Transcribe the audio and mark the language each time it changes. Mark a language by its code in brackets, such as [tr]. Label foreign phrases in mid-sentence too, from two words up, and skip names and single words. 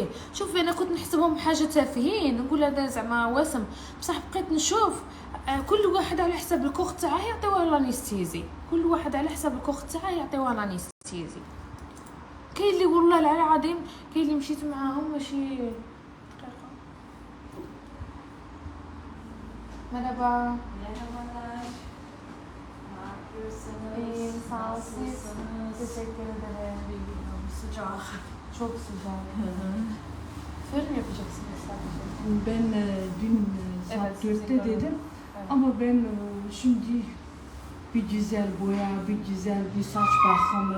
[ar] شوفي انا كنت نحسبهم حاجه تافهين نقول هذا زعما وسم بصح بقيت نشوف كل واحد على حساب الكوخ تاعه يعطيوه لانستيزي. كل واحد على حساب الكوخ تاعه يعطيوه لانستيزي. كاين اللي والله العظيم كاين اللي مشيت معاهم ماشي دقيقه. [tr] مرحبا çok sıcak. Fırın yapacaksınız sadece. Ben dün saat 4'te dedim ama ben şimdi bir güzel boya, bir güzel bir saç bakımı